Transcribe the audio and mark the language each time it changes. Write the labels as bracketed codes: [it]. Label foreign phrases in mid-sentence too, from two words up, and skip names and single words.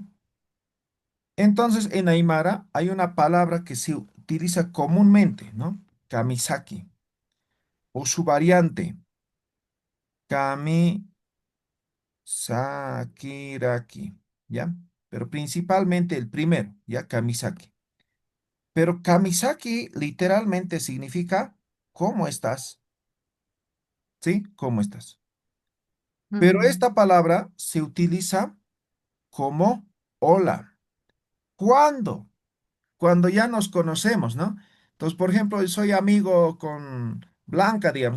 [es] Entonces, en Aymara hay una palabra que se utiliza comúnmente, ¿no? Kamisaki, o su variante, kamisakiraki, ¿ya? Pero principalmente el primero, ¿ya? Kamisaki. Pero kamisaki literalmente significa ¿cómo estás? ¿Sí? ¿Cómo estás? Pero Mm. esta palabra se utiliza como hola. ¿Cuándo? Cuando ya nos conocemos, ¿no? Entonces, por ejemplo, soy amigo con Blanca, digamos, ¿no?